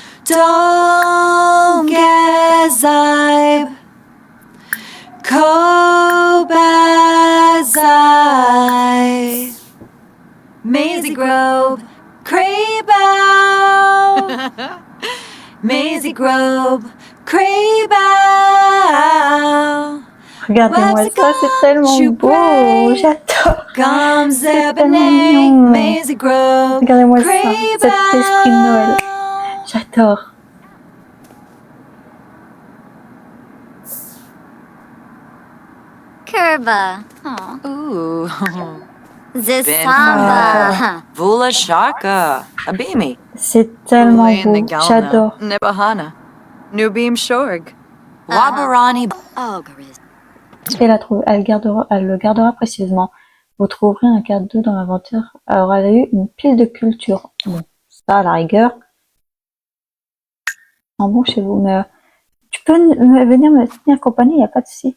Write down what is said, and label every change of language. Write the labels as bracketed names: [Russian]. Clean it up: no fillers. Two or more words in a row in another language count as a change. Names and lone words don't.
[English] Dongezybe, Kobazai, Maisie Grove, Craybow, Maisie Grove, creep out. [French] Regardez-moi ça, c'est tellement beau. J'adore. [English] Comes [French] C'est [English] the [French] tellement [English] beneath [French] mignon. Maisie Grove. Regardez-moi ça, [English] Creep [French] cet esprit de Noël. [English] out. [French] J'adore. Curva. Aw. Ooh. Zisamba. Vula Shaka. Abimi. C'est tellement beau. J'adore. Nebahana. Nubim Shorg. Wabarani. Ogres. Elle le gardera précieusement. Vous trouverez un cadeau dans l'inventaire. Alors, elle a eu une pile de culture. Bon, ça, à la rigueur. En bon chez vous, mais tu peux venir me tenir compagnie, il n'y a pas de souci.